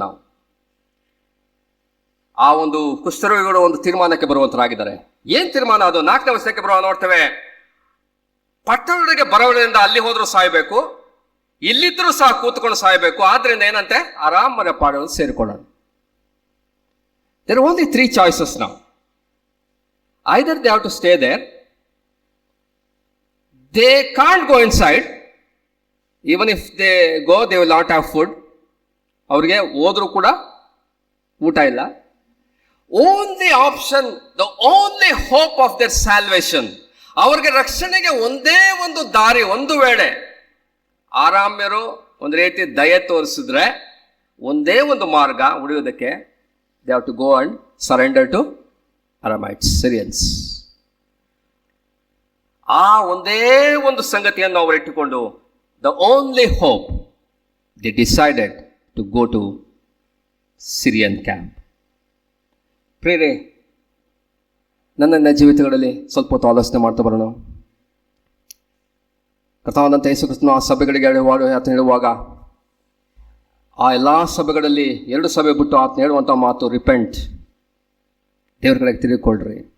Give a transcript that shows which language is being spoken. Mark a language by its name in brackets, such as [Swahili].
[Kannada] ನಾವು ಆ ಒಂದು ಕುಷ್ಠರೋಗಿಗಳು ಒಂದು ತೀರ್ಮಾನಕ್ಕೆ ಬರುವಂತರಾಗಿದ್ದಾರೆ. ಏನ್ ತೀರ್ಮಾನ ಅದು? 4ನೇ ವರ್ಷಕ್ಕೆ ಬರುವಾಗ ನೋಡ್ತೇವೆ, ಪಟ್ಟಣಗಳಿಗೆ ಬರೋದ್ರಿಂದ ಅಲ್ಲಿ ಹೋದ್ರೂ ಸಾಯ್ಬೇಕು, ಇಲ್ಲಿದ್ರೂ ಸಹ ಕೂತ್ಕೊಂಡು ಸಾಯ್ಬೇಕು, ಆದ್ರಿಂದ ಏನಂತೆ, ಆರಾಮರ ಪಾಡೋದು ಸೇರಿಕೊಳ್ಳೋಣ. [English] There are only 3 choices now. Either they have to stay there, they can't go inside, even if they go they will not have food. [Kannada] ಅವ್ರಿಗೆ ಹೋದ್ರೂ ಕೂಡ ಊಟ ಇಲ್ಲ. [English] Only option, the only hope of their salvation, [Kannada] ಅವ್ರಿಗೆ ರಕ್ಷಣೆಗೆ ಒಂದೇ ಒಂದು ದಾರಿ, ಒಂದು ವೇಳೆ ಆರಾಮ್ಯರು ಒಂದು ರೀತಿ ದಯೆ ತೋರಿಸಿದ್ರೆ ಒಂದೇ ಒಂದು ಮಾರ್ಗ ಉಳಿಯೋದಕ್ಕೆ, [English] they have to go and surrender to Aramites, Syrians. [Kannada] ಆ ಒಂದೇ ಒಂದು ಸಂಗತಿಯನ್ನು ಅವರು ಇಟ್ಟುಕೊಂಡು, [English] the only hope, they decided to go to Syrian camp. [Kannada] ಪ್ರಿಯರೇ, ನನ್ನ ಜೀವಿತಗಳಲ್ಲಿ ಸ್ವಲ್ಪ ಹೊತ್ತು ಆಲೋಚನೆ ಮಾಡ್ತಾ ಬರೋಣ. ಕರ್ತನಾದಂಥ ಯೇಸು ಕ್ರಿಸ್ತನು ಆ ಸಭೆಗಳಿಗೆ ಆತನು ಹೇಳುವಾಗ, ಆ ಎಲ್ಲ ಸಭೆಗಳಲ್ಲಿ 2 ಸಭೆ ಬಿಟ್ಟು ಆತನು ಹೇಳುವಂಥ ಮಾತು, [English] repent, [Kannada] ದೇವ್ರ ಕಡೆಗೆ ತಿರುಗಿಕೊಳ್ಳ್ರಿ.